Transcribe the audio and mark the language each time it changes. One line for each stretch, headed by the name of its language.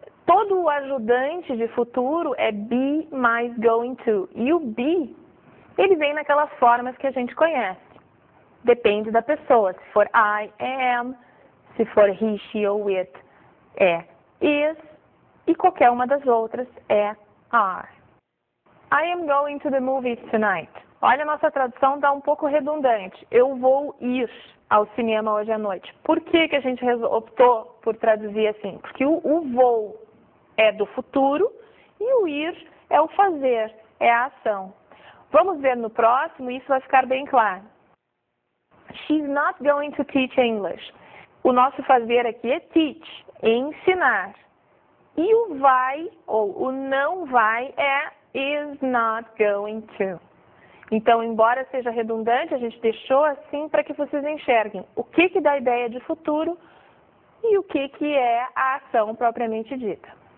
Portuguese: Todo o ajudante de futuro é be mais going to. E o be, ele vem naquelas formas que a gente conhece. Depende da pessoa. Se for
English: I am,
Portuguese: Se for he, she ou it, é is. E qualquer uma das outras é are.
English: I am going to the movies tonight.
Portuguese: Olha, a nossa tradução está um pouco redundante. Eu vou ir ao cinema hoje à noite. Por que a gente optou por traduzir assim? Porque o vou é do futuro e o ir é o fazer, é a ação. Vamos ver no próximo e isso vai ficar bem claro.
English: She's not going to teach English.
Portuguese: O nosso fazer aqui é teach, ensinar. E o vai, ou o não vai, é
English: is not going to.
Portuguese: Então, embora seja redundante, a gente deixou assim para que vocês enxerguem o que dá a ideia de futuro e o que é a ação propriamente dita.